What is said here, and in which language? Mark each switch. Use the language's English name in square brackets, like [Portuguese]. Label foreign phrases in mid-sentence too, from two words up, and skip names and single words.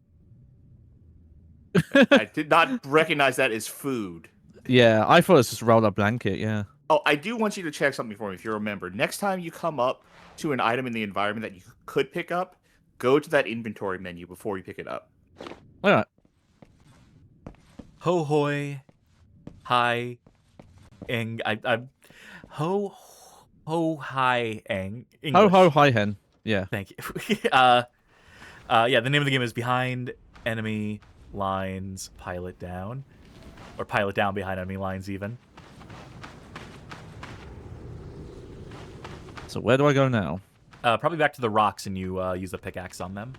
[English] I did not recognize that as food. Yeah, I thought it was just a rolled up blanket. Yeah. Oh, I do want you to check something for me if you remember. Next time you come up to an item in the environment that you could pick up, go to that inventory menu before you pick it up. All right. Ho hoy. Hi. Eng. Ho hi eng. Ho English. ho hi hen. Yeah. Thank you. Yeah, the name of the game is Behind Enemy Lines, Pilot Down. Or Pilot Down Behind Enemy Lines, even. So where do I go now? Probably back to the rocks and you use the pickaxe on them.